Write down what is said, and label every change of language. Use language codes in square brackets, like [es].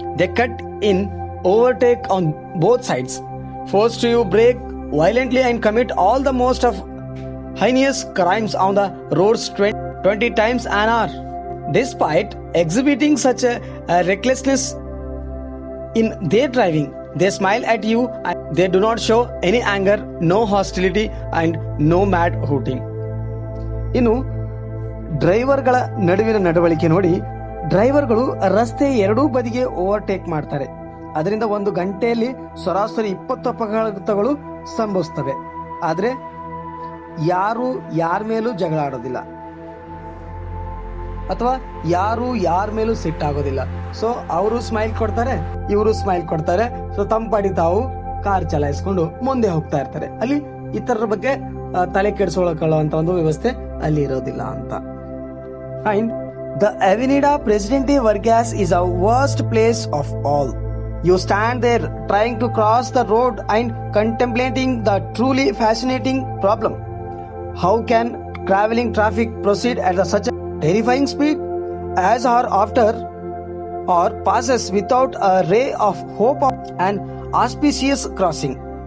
[en] They cut in, overtake on both sides, force you brake violently and commit all the most of heinous crimes on the roads 20 times an hour. Despite exhibiting such a recklessness in their driving, they smile at you and they do not show any anger, no hostility and no mad hooting. [kn] ಇನ್ನು ಡ್ರೈವರ್ಗಳ ನಡುವಿನ ನಡವಳಿಕೆ ನೋಡಿ, ಡ್ರೈವರ್ಗಳು ರಸ್ತೆ ಎರಡೂ ಬದಿಗೆ overtake ಮಾಡ್ತಾರೆ. ಅದರಿಂದ ಒಂದು ಗಂಟೆಯಲ್ಲಿ ಸರಾಸರಿ 20 ಅಪಘಾತಗಳು ಸಂಭವಿಸ್ತವೆ. ಆದ್ರೆ ಯಾರು ಯಾರ ಮೇಲೂ ಜಗಳ ಆಡೋದಿಲ್ಲ ಅಥವಾ ಯಾರು ಯಾರ ಮೇಲೂ ಸಿಟ್ಟಾಗೋದಿಲ್ಲ. ಸೊ ಅವರು ಸ್ಮೈಲ್ ಕೊಡ್ತಾರೆ, ಇವರು ಸ್ಮೈಲ್ ಕೊಡ್ತಾರೆ. ಸೊ ತಮ್ಮ ಪಾಡಿ ತಾವು ಕಾರ್ ಚಲಾಯಿಸ್ಕೊಂಡು ಮುಂದೆ ಹೋಗ್ತಾ ಇರ್ತಾರೆ. ಅಲ್ಲಿ ಇತರರ ಬಗ್ಗೆ ತಲೆ ಕೆಡಿಸ್ಕೊಳ್ಳುವಂತ ಒಂದು ವ್ಯವಸ್ಥೆ ಅಲ್ಲಿ ಇರೋದಿಲ್ಲ ಅಂತ. [en] And the Avenida Presidente Vargas is a worst place of all. You stand there trying to cross the road and contemplating the truly fascinating problem. How can traveling traffic proceed at such a terrifying speed as hour after or passes without a ray of hope of an auspicious crossing?